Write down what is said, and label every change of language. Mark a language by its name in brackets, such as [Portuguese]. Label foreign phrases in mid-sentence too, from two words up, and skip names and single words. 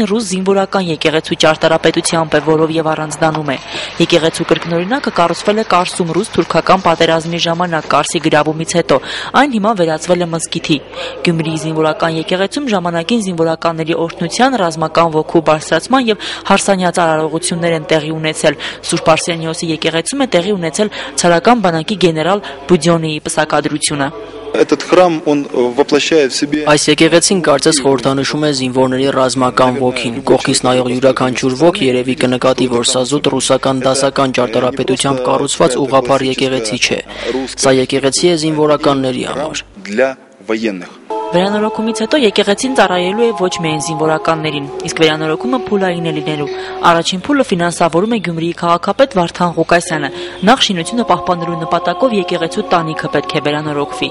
[Armenian] ռուս զինվորական եկեղեցու ճարտարապետությամբ է, որով եւ առանձնանում է։ Եկեղեցու կրկնօրինակը կառուցվել է Կարսում ռուս-թուրքական պատերազմի ժամանակ Կարսի գրավումից հետո։ Այն հիմա վերածվել է մզկիթի։ Գյումրիի զինվորական եկեղեցում ժամանակին զինվորականների օրհնության, ռազմական ոգու բարձրացման եւ հարսանյաց արարողություններ են տեղի ունեցել։ Սուրբ Արսենիոսի եկեղեցում է տեղի ունեցել ցարական բանակի գեներալ Բուդյոնիի պսակադրությունը։ [Russian] Этот храм, он воплощает в себе... [Armenian] Այս եկեղեցին կարծես խորհրդանշում է զինվորների ռազմական ոգին։ Կողքից նայող յուրաքանչյուր ոգ երևի կնկատի, որ սա զուտ ռուսական դասական ճարտարապետությամբ կառուցված ուղղափառ եկեղեցի չէ։ Սա եկեղեցի է զինվորականների համար։ [Russian] Для военных. [Armenian] Վերանորոգումից հետո եկեղեցին ծառայելու է ոչ միայն զինվորականներին, իսկ վերանորոգումը փուլային է լինելու։ Առաջին փուլը ֆինանսավորում է Գյումրիի քաղաքապետ Վարդան Ղուկասյանը։ Նախ շինությունը պահպանելու նպատակով եկեղեցու տանիքը պետք է վերանորոգվի։